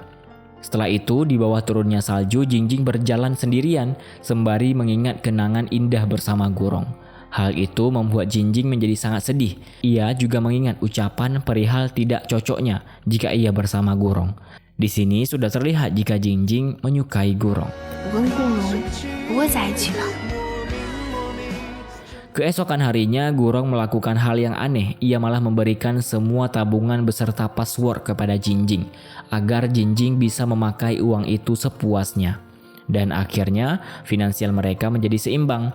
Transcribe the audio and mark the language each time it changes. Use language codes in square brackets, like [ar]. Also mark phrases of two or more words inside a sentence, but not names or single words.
[id] Setelah itu, di bawah turunnya salju, Jingjing berjalan sendirian sembari mengingat kenangan indah bersama Gurong. Hal itu membuat Jingjing menjadi sangat sedih. Ia juga mengingat ucapan perihal tidak cocoknya jika ia bersama Gurong. Di sini sudah terlihat jika Jingjing menyukai Gurong. [zh] 我跟顾荣不会在一起的。 [id] Keesokan harinya, Gurong melakukan hal yang aneh. Ia malah memberikan semua tabungan beserta password kepada Jingjing agar Jingjing bisa memakai uang itu sepuasnya. Dan akhirnya finansial mereka menjadi seimbang.